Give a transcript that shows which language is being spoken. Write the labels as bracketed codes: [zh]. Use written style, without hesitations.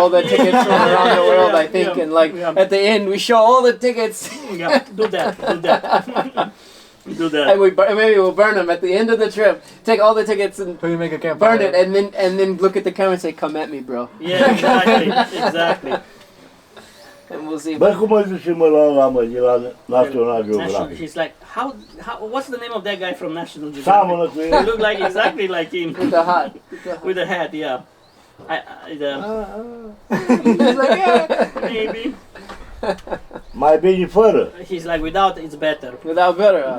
[en] all the tickets from around the world. I think, Yeah. and like Yeah. at the end, we show all the tickets, yeah, do that. Do that. and maybe we'll burn them at the end of the trip. Take all the tickets and So you make a camp. burn it, and then look at the camera and say, "Come at me, bro," Yeah, exactly. and we'll see. [ro] Bă, cum îl zice mă la mă, de la National Geographic? [en] He's like, how? What's the name of that guy from National Geographic? [ro] Seamănă cu [en] They [ro] el. [en] look like exactly like him With the hat. with a hat. Yeah. He's like, yeah. Maybe [ro] Mai bine fără. [en] he's like without it's better. Without better.